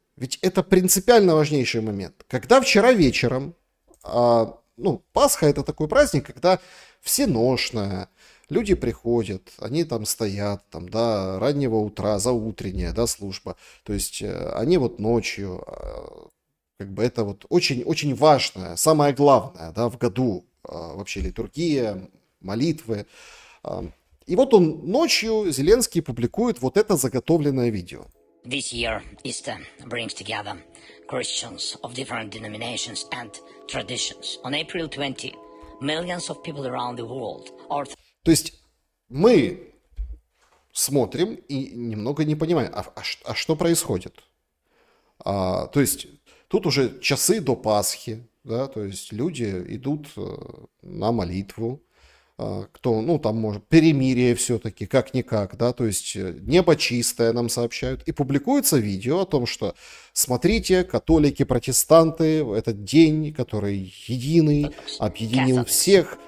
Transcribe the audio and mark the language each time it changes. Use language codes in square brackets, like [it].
[ru] Ведь это принципиально важнейший момент. Когда вчера вечером, Пасха это такой праздник, когда всеношная, люди приходят, они там стоят, до раннего утра, заутренняя, служба. То есть они вот ночью, это вот очень важное, самое главное, в году вообще литургия, молитвы. И вот он ночью, Зеленский, публикует вот это заготовленное видео. [en] This year, Easter brings together Christians of different denominations and traditions. On April 20, millions of people around the world are... [ru] То есть мы смотрим и немного не понимаем, а что происходит? То есть тут уже часы до Пасхи, да, то есть люди идут на молитву, кто, там может, перемирие все-таки, как-никак, да, то есть небо чистое, нам сообщают, и публикуется видео о том, что, смотрите, католики, протестанты, этот день, который единый, объединил всех.